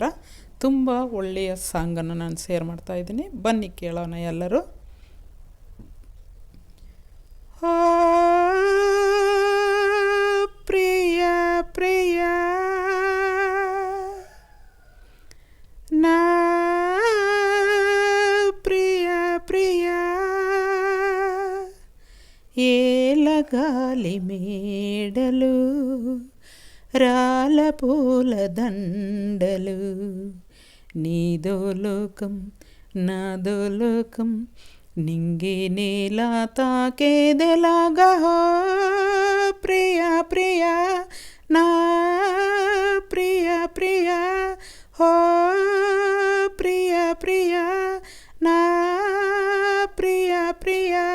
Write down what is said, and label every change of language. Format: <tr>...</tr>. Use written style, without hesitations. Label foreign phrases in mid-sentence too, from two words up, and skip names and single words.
<kn>ತುಂಬ ಒಳ್ಳೆಯ ಸಾಂಗನ್ನು ನಾನು ಶೇರ್ ಮಾಡ್ತಾ ಇದ್ದೀನಿ. ಬನ್ನಿ ಕೇಳೋಣ ಎಲ್ಲರೂ.</kn> <te>ప్రియ ప్రియ నా ప్రియ ఏలగాలి మేడలు రాల పూల దండలు నీదో లోకం నాదో లోకం నింగి నేల తాకేదెలాగా ప్రియ ప్రియ నా ప్రియ ప్రియ హో ప్రియ ప్రియ నా ప్రియ ప్రియ</te>